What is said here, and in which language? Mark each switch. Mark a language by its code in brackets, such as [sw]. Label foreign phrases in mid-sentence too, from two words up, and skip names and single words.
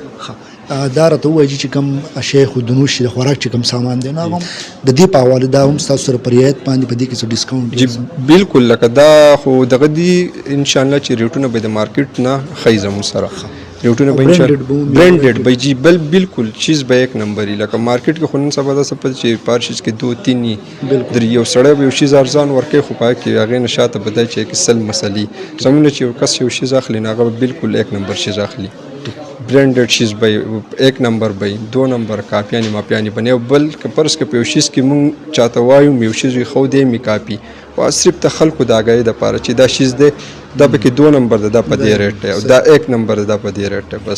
[ps] دا راته ووایي چې کوم اشیا خو د نوش د خوراک چې کوم سامان دی نو هغه هم د دې په حواله دا هم ستاسو سره په رعایت باندې په دې کې څه ډسکاونټ جی بالکل لکه دا خو دغه دي انشاءالله چې ریټونه به د مارکیټ نه ښایي زموږ سره ریټونه به برانډډ به جی بالکل چیز به یک نمبري لکه مارکیټ کې خو نن سبا داسې پته چې په هر شیز کې 2-3 در یو سړی به یو شیز ارزان ورکوي خو په هغې کې هغې نه شاته به دی چې کې سل مسلې زموږ نه چې یو کس یو شیز اخلي نو هغه به بالکل یک نمبر شیز اخلي برانډډ شیز به یک نمبر به 2 نمبر کاپیانې ماپیانې بنې او بل که فرض که په یو شیز کې مونږ چاته وایو یو شیز وي خو دی مې کاپي او صرف د خلکو د آګاهۍ دپاره چې دا شیز دی دا پکې 2 نمبر ده دا په دې ریټ دی او دا 1 نمبر ده دا په دې ریټ دی بس